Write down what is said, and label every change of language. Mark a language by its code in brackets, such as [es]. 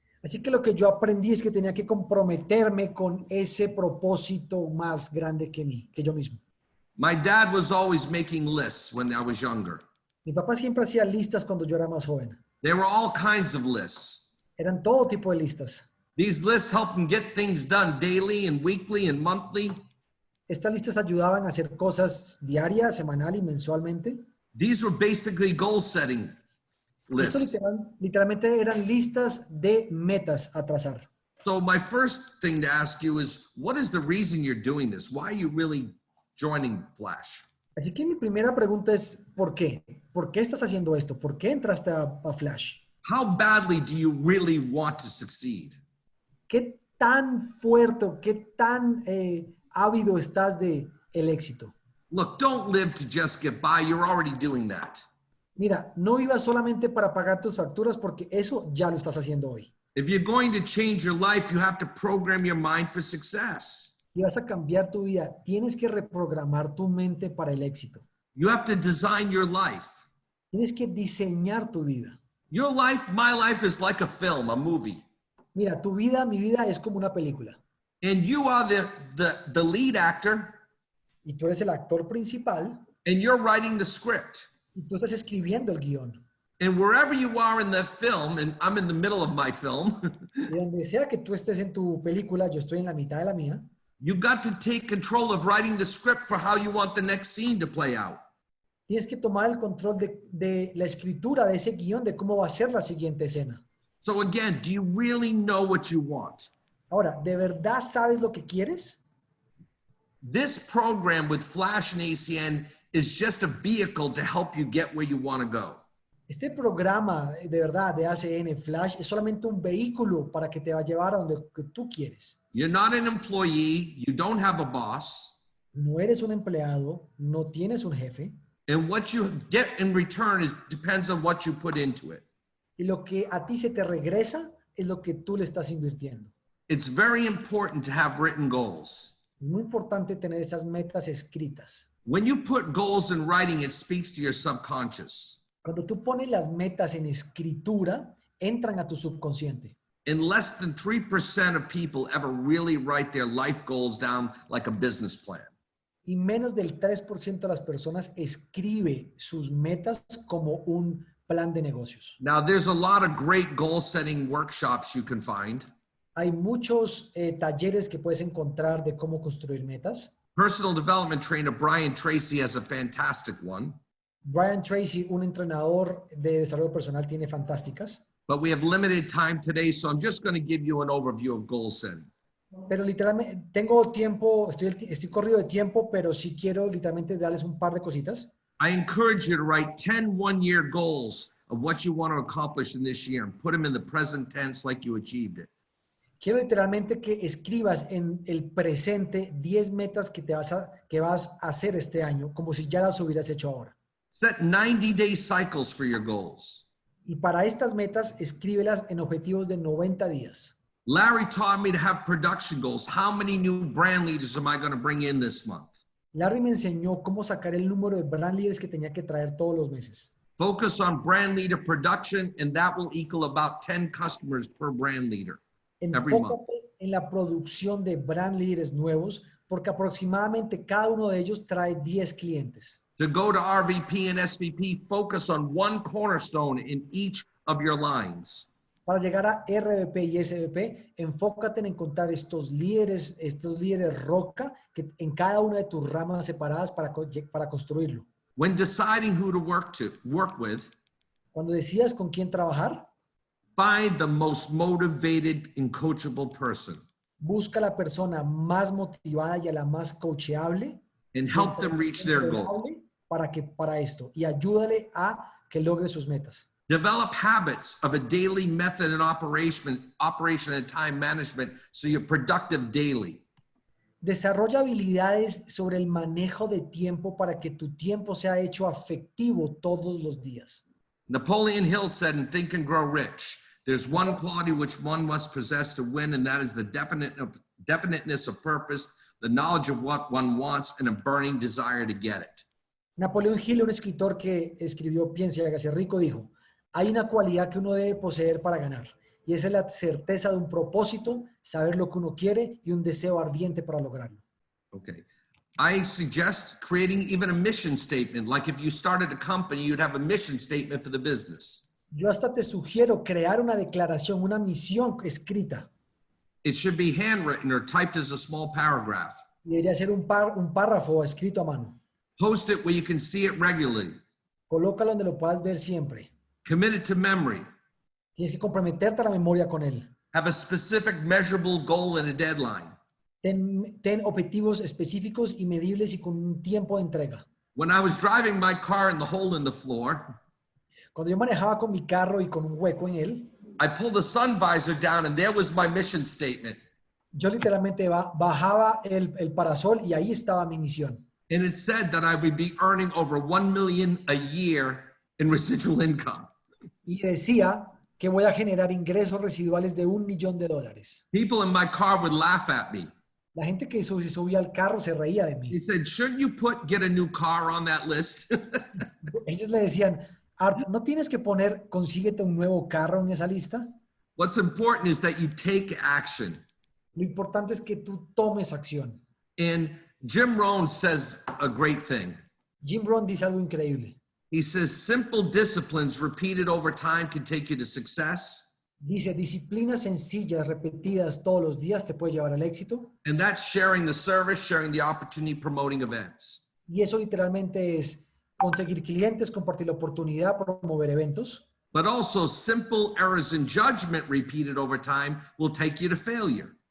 [es] Así que lo que yo aprendí es que tenía que comprometerme con ese propósito más grande que yo mismo. [en] My dad was always making lists when I was younger. [es] Mi papá siempre hacía listas cuando yo era más joven. [en] There were all kinds of lists. [es] Eran todo tipo de listas. [en] These lists helped him get things done daily and weekly and monthly. [es] Estas listas ayudaban a hacer cosas diaria, semanal y mensualmente. [en] These were basically goal setting [es] Esto [en] lists. [es] literalmente eran listas de metas a trazar. [en] So my first thing to ask you is, what is the reason you're doing this? Why are you really joining Flash? [es] Así que mi primera pregunta es, ¿por qué? ¿Por qué estás haciendo esto? ¿Por qué entraste a Flash? [en] How badly do you really want to succeed? [es] ¿Qué tan fuerte o qué tan ávido estás de el éxito? [en] Look, don't live to just get by. You're already doing that. [es] Mira, no vivas solamente para pagar tus facturas porque eso ya lo estás haciendo hoy. [en] If you're going to change your life, you have to program your mind for success. [es] Si vas a cambiar tu vida, tienes que reprogramar tu mente para el éxito. [en] You have to design your life. [es] Tienes que diseñar tu vida. [en] Your life, my life is like a film, a movie. [es] Mira, tu vida, mi vida es como una película. [en] And you are the lead actor, [es] Y tú eres el actor principal [en] and you're writing the script. [es] y tú estás escribiendo el guión. [en] And wherever you are in the film, and I'm in the middle of my film, [es] Y donde sea que tú estés en tu película, yo estoy en la mitad de la mía. [en] you got to take control of writing the script for how you want the next scene to play out. [es] Tienes que tomar el control de la escritura de ese guión, de cómo va a ser la siguiente escena. [en] So again, do you really know what you want? [es] Ahora, ¿de verdad sabes lo que quieres? [en] This program with Flash and ACN is just a vehicle to help you get where you want to go. [es] Este programa de verdad de ACN Flash es solamente un vehículo para que te va a llevar a donde que tú quieres. [en] You're not an employee. You don't have a boss. [es] No eres un empleado, no tienes un jefe. [en] And what you get in return depends on what you put into it. [es] Y lo que a ti se te regresa es lo que tú le estás invirtiendo. [en] It's very important to have written goals. [es] Es muy importante tener esas metas escritas. [en] When you put goals in writing, it speaks to your subconscious. [es] Cuando tú pones las metas en escritura, entran a tu subconsciente. [en] And less than 3% of people ever really write their life goals down like a business plan. [es] Y menos del 3% de las personas escribe sus metas como un plan de negocios. [en] Now, there's a lot of great goal-setting workshops you can find. [es] Hay muchos talleres que puedes encontrar de cómo construir metas. [en] Personal development trainer Brian Tracy has a fantastic one. [es] Brian Tracy, un entrenador de desarrollo personal, tiene fantásticas. [en] But we have limited time today, so I'm just going to give you an overview of goal setting. [es] Pero literalmente tengo tiempo, estoy corrido de tiempo, pero sí quiero literalmente darles un par de cositas. [en] I encourage you to write 10 one-year goals of what you want to accomplish in this year and put them in the present tense like you achieved it. [es] Quiero literalmente que escribas en el presente 10 metas que vas a hacer este año, como si ya las hubieras hecho ahora. [en] Set 90-day cycles for your goals. [es] Y para estas metas, escríbelas en objetivos de 90 días. [en] Larry taught me to have production goals. How many new brand leaders am I going to bring in this month? [es] Larry me enseñó cómo sacar el número de brand leaders que tenía que traer todos los meses. [en] Focus on brand leader production, and that will equal about 10 customers per brand leader every month. [es] Enfócate en la producción de brand leaders nuevos, porque aproximadamente cada uno de ellos trae 10 clientes. [en] To go to RVP and SVP, focus on one cornerstone in each of your lines. [es] Para llegar a RVP y SVP, enfócate en encontrar estos líderes roca que en cada una de tus ramas separadas para construirlo. [en] When deciding who to work with, [es] Cuando decidas con quién trabajar, [en] find the most motivated and coachable person [es] busca la persona más motivada y a la más coachable [en] and help them reach their goals. [es] para esto y ayúdale a que logre sus metas. [en] Develop habits of a daily method and operation and time management so you're productive daily. [es] Desarrolla habilidades sobre el manejo de tiempo para que tu tiempo sea hecho afectivo todos los días. [en] Napoleon Hill said in Think and Grow Rich, there's one quality which one must possess to win, and that is the definiteness of purpose, the knowledge of what one wants, and a burning desire to get it. [es] Napoleon Hill, un escritor que escribió Piensa y hágase rico, dijo, hay una cualidad que uno debe poseer para ganar, y esa es la certeza de un propósito, saber lo que uno quiere y un deseo ardiente para lograrlo. [en] Okay. I suggest creating even a mission statement. Like if you started a company, you'd have a mission statement for the business. [es] Yo hasta te sugiero crear una declaración, una misión escrita. [en] It should be handwritten or typed as a small paragraph. [es] Debería ser un párrafo escrito a mano. [en] Post it where you can see it regularly. [es] Colócalo donde lo puedas ver siempre. [en] Commit it to memory. [es] Tienes que comprometerte a la memoria con él. [en] Have a specific measurable goal and a deadline. [es] Ten objetivos específicos y medibles y con un tiempo de entrega. [en] When I was driving my car in the hole in the floor, [es] Cuando yo manejaba con mi carro y con un hueco en él, [en] I pulled the sun visor down and there was my mission statement. [es] yo literalmente bajaba el parasol y ahí estaba mi misión. [en] And it said that I would be earning over 1 million a year in residual income. [es] Y decía que voy a generar ingresos residuales de $1 millón. [en] People in my car would laugh at me. [es] La gente que se subía al carro se reía de mí. [en] He said, shouldn't you get a new car on that list? [es] Ellos le decían, Art, ¿no tienes que poner, consíguete un nuevo carro en esa lista? [en] What's important is that you take action. [es] Lo importante es que tú tomes acción. [en] And Jim Rohn says a great thing. [es] Jim Rohn dice algo increíble. [en] He says, simple disciplines repeated over time can take you to success. [es] Dice, disciplinas sencillas repetidas todos los días te puede llevar al éxito. [en] And that's sharing the service, sharing the opportunity, promoting events. [es] Y eso literalmente es conseguir clientes, compartir la oportunidad, promover eventos. [en] But also simple errors in judgment repeated over time will take you to failure.